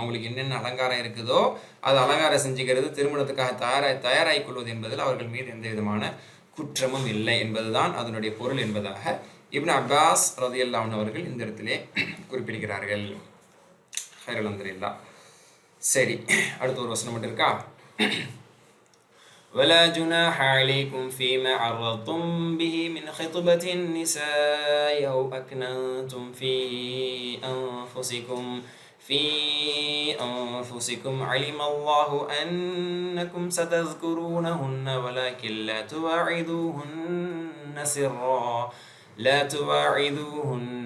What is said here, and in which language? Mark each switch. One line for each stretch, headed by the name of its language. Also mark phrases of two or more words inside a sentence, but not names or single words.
Tamil: அவங்களுக்கு என்னென்ன அலங்காரம் இருக்குதோ அது அலங்காரம் செஞ்சுக்கிறது, திருமணத்துக்காக தயாராகி கொள்வது என்பதில் அவர்கள் மீது எந்த விதமான குற்றமும் இல்லை என்பதுதான் அதனுடைய பொருள் என்பதாக இப்னு அப்பாஸ்
Arabic: رضي الله عنه
Tamil: அவர்கள் இந்த இடத்திலே குறிப்பிடுகிறார்கள்.
Arabic: خير، الحمد لله.
Tamil: சரி, அடுத்த ஒரு வசனம் மட்டும் இருக்கா.
Arabic: ولا جناح عليكم فيما عرضتم به من خطبة النساء أو أكننتم في أنفسكم علم الله أنكم ستذكرونهن ولكن لا تواعدوهن